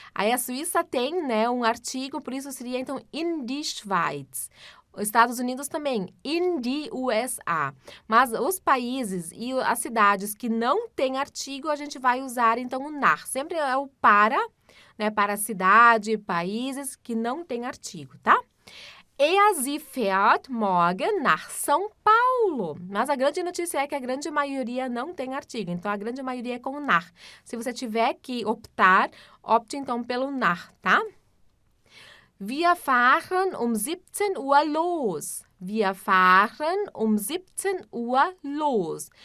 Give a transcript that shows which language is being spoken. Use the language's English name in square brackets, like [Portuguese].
[Portuguese] Aí a Suíça tem, né, um artigo, por isso seria, então, in die Schweiz. Os Estados Unidos também, in die USA. Mas os países e as cidades que não têm artigo, a gente vai usar, então, o nach. Sempre é o para, né, para cidade, países que não têm artigo, tá? [German] Sie fährt morgen nach São Paulo. [Portuguese] Mas a grande notícia é que a grande maioria não tem artigo. Então, a grande maioria é com nach. Se você tiver que optar, opte então pelo nach, tá? [German] Wir fahren um 17 Uhr los. Wir fahren um 17 Uhr los.